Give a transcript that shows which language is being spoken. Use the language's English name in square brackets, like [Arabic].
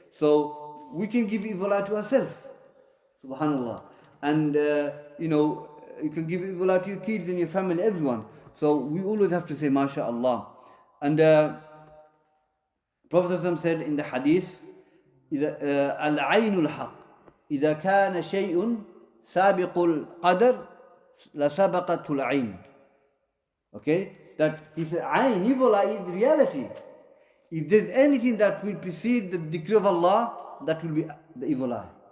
[English] So we can give evil eye to ourselves. Subhanallah. And you can give evil eye to your kids and your family, everyone. So we always have to say MashaAllah. And Prophet said in the hadith, Al-Aynul Haq. [Arabic] إذا كان شيء سابق القدر لسبقته العين. [English] Okay? That he said, Ayn, evil eye is reality. If there's anything that will precede the decree of Allah, that will be the evil eye.